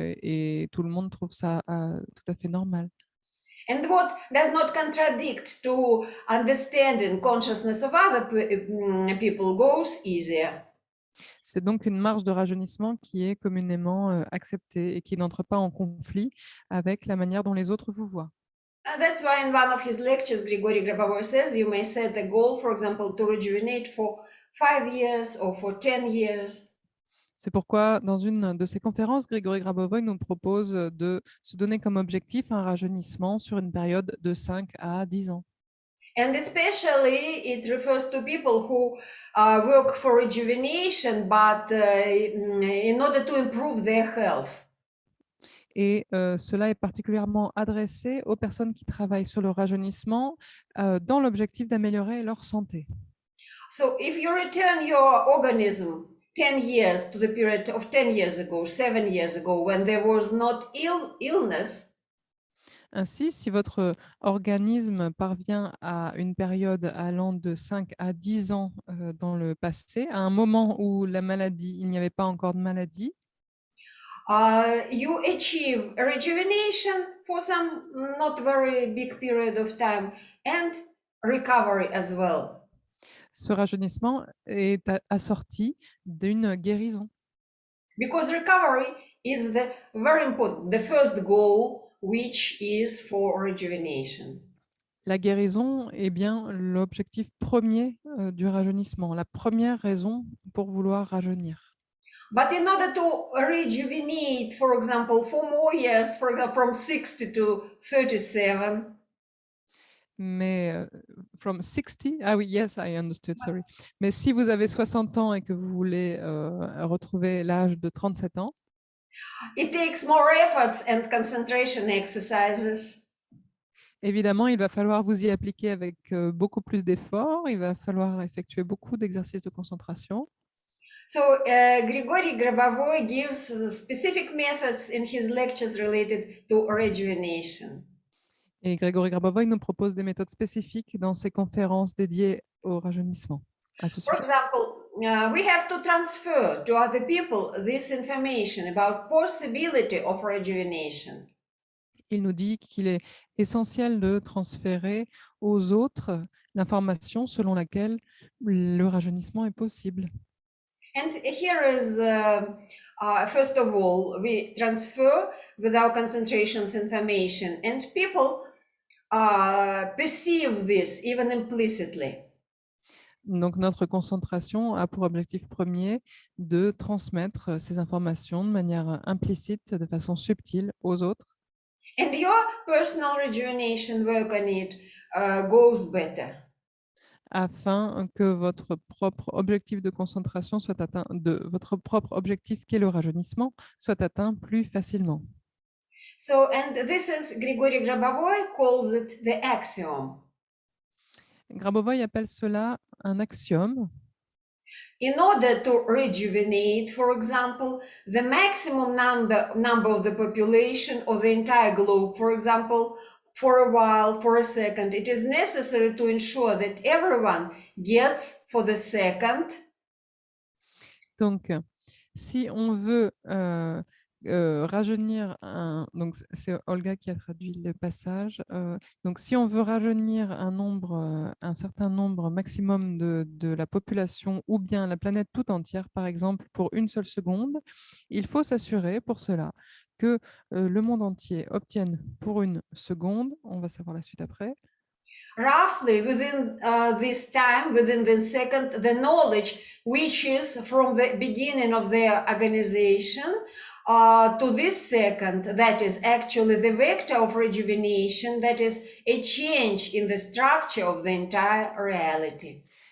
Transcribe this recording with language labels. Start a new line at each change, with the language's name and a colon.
French: Et tout le monde trouve ça tout à fait normal.
English: And what does not contradict to understanding consciousness of other people goes easier.
French: C'est donc une marge de rajeunissement qui est communément acceptée et qui n'entre pas en conflit avec la manière dont les autres vous voient.
English: That's why in one of his lectures, Grigory Grabovoi says you may set a goal, for example, to rejuvenate for 5 years or for 10 years.
French: C'est pourquoi, dans une de ses conférences, Grigory Grabovoi nous propose de se donner comme objectif un rajeunissement sur une période de 5 à 10 ans.
English: And especially it refers to people who work for rejuvenation, but in order to improve their health.
French: Et cela est particulièrement adressé aux personnes qui travaillent sur le rajeunissement dans l'objectif d'améliorer leur santé.
English: So if you return your organism 10 years to the period of 10 years ago, 7 years ago, when there was not illness,
French: Ainsi, si votre organisme parvient à une période allant de 5 à 10 ans dans le passé, à un moment où la maladie, il n'y avait pas encore de maladie,
English: you achieve a rejuvenation for some not very big period of time and recovery as well.
French: ce rajeunissement est assorti d'une guérison.
English: Because recovery is the very important, the first goal, which is for rejuvenation.
French: La guérison est bien l'objectif premier du rajeunissement, la première raison pour vouloir rajeunir.
English: But in order to rejuvenate, for example, for more years, for example, from 60 to 37,
French: Mais
English: from 60,
French: ah oui,
English: yes, I understood, sorry.
French: Mais si vous avez 60 ans et que vous voulez retrouver l'âge de 37 ans,
English: it takes more efforts and concentration exercises.
French: évidemment, il va falloir vous y appliquer avec beaucoup plus d'efforts, il va falloir effectuer beaucoup d'exercices de concentration.
English: So Grigory Grabovoy gives specific methods in his lectures related to rejuvenation.
French: Et Grégory Grabovoy nous propose des méthodes spécifiques dans ses conférences dédiées au rajeunissement à ce
English: For
French: sujet.
English: example, we have to transfer to other people this information about possibility of rejuvenation.
French: Il nous dit qu'il est essentiel de transférer aux autres l'information selon laquelle le rajeunissement est possible.
English: And here is, first of all, we transfer without concentrations information, and people perceive this even implicitly.
French: Donc, notre concentration a pour objectif premier de transmettre ces informations de manière implicite, de façon subtile aux autres.
English: And your personal rejuvenation work on it goes better.
French: Afin que votre propre objectif de concentration soit atteint, votre propre objectif qui est le rajeunissement, soit atteint plus facilement.
English: So, and this is Grigory Grabovoy calls it the axiom.
French: Grabovoy appelle cela un axiome.
English: In order to rejuvenate, for example, the maximum number of the population or the entire globe, for example, for a while, for a second, it is necessary to ensure that everyone gets for the second.
French: Donc, si on veut rajeunir donc c'est Olga qui a traduit le passage. Donc, si on veut rajeunir un certain nombre maximum de la population ou bien la planète tout entière, par exemple, pour une seule seconde, il faut s'assurer pour cela que le monde entier obtienne pour une seconde, on va savoir la suite après,
English: Roughly within this time, within the second, the knowledge which is from the beginning of their organization to this second, that is actually the vector of rejuvenation, that is a change in the structure of the entire reality.